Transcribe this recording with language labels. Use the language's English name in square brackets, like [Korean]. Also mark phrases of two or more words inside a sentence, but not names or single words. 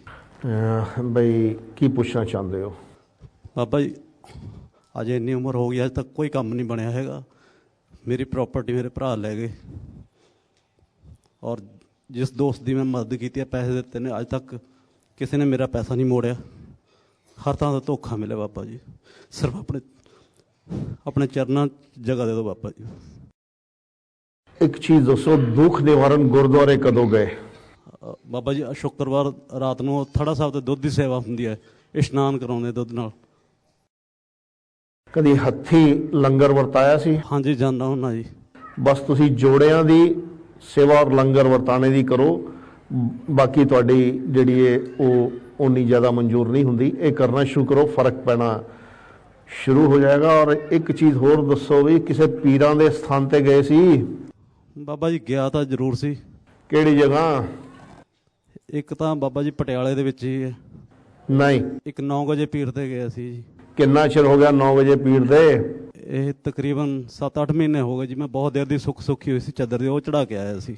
[Punjabi] ਭਾਈ ਕੀ ਪੁੱਛਣਾ ਚਾਹੁੰਦੇ ਹੋ? ਬਾਬਾ ਜੀ ਅਜੇ ਇੰਨੀ ਉਮਰ ਹੋ ਗਈ, ਅੱਜ ਤੱਕ ਕੋਈ ਕੰਮ ਨਹੀਂ ਬਣਿਆ ਹੈਗਾ। ਮੇਰੀ ਪ੍ਰਾਪਰਟੀ ਮੇਰੇ ਭਰਾ ਲੈ ਗਏ ਔਰ ਜਿਸ ਦੋਸਤ ਕੀ ਮੈਂ ਮਦਦ ਕੀ ਹੈ, ਪੈਸੇ ਦਿੱਤੇ ਨੇ, ਅੱਜ ਤੱਕ ਕਿਸੇ ਨੇ ਮੇਰਾ ਪੈਸਾ ਨਹੀਂ ਮੋੜਿਆ। ਹਰ ਤਰ੍ਹਾਂ ਦਾ ਧੋਖਾ ਮਿਲਿਆ ਬਾਬਾ ਜੀ। ਸਿਰਫ ਆਪਣੇ ਚਰਨਾਂ 'ਚ ਜਗ੍ਹਾ ਦੇ ਦਿਓ ਬਾਬਾ ਜੀ। ਇਕ ਚੀਜ਼ ਦੋਸਤੋਂ, ਦੁੱਖ ਨਿਵਾਰਣ ਗੁਰਦੁਆਰੇ ਕਦੋਂ ਗਏ? ਬਾਬਾ ਜੀ ਸ਼ੁੱਕਰਵਾਰ ਰਾਤ ਨੂੰ ਥੜਾ ਸਾਹਿਬ ਤੇ ਦੁੱਧ ਦੀ ਸੇਵਾ ਹੁੰਦੀ ਹੈ, ਇਸ਼ਨਾਨ ਕਰਾਉਂਦੇ ਦੁੱਧ ਨਾਲ। ਕਦੀ ਹੱਥੀਂ ਲੰਗਰ ਵਰਤਾਇਆ ਸੀ? ਹਾਂਜੀ ਜਾਂਦਾ ਹੁੰਦਾ ਜੀ। ਬੱਸ ਤੁਸੀਂ ਜੋੜਿਆਂ ਦੀ ਸੇਵਾ ਔਰ ਲੰਗਰ ਵਰਤਾਣੇ ਦੀ ਕਰੋ, ਬਾਕੀ ਤੁਹਾਡੀ ਜਿਹੜੀ ਹੈ ਉਹ ਉੰਨੀ ਜ਼ਿਆਦਾ ਮਨਜ਼ੂਰ ਨਹੀਂ ਹੁੰਦੀ। [Hindi] ये करना शुरू करो, फर्क पैना शुरू हो जाएगा। [Punjabi] ਔਰ ਇਕ ਚੀਜ਼ ਹੋਰ ਦੱਸੋ ਭੀ, ਕਿਸੀ ਪੀਰਾਂ ਦੇ ਸਥਾਨ ਤੇ ਗਏ ਸੀ? ਬਾਬਾ ਜੀ ਗਿਆ ਤਾਂ ਜ਼ਰੂਰ ਸੀ। ਕਿਹੜੀ ਜਗ੍ਹਾ? ਇੱਕ ਤਾਂ ਬਾਬਾ ਜੀ ਪਟਿਆਲੇ ਦੇ ਵਿੱਚ ਹੀ ਹੈ। ਨਹੀਂ, ਇੱਕ 9 ਵਜੇ ਪੀਰ ਤੇ ਗਿਆ ਸੀ ਜੀ। ਕਿੰਨਾ ਚਿਰ ਹੋ ਗਿਆ 9 ਵਜੇ ਪੀਰ ਦੇ? ਇਹ ਤਕਰੀਬਨ 7-8 ਮਹੀਨੇ ਹੋ ਗਏ ਜੀ। ਮੈਂ ਬਹੁਤ ਦੇਰ ਦੀ ਸੁੱਖੀ ਹੋਈ ਸੀ ਚਾਦਰ ਦੀ, ਉਹ ਚੜਾ ਕੇ ਆਇਆ ਸੀ।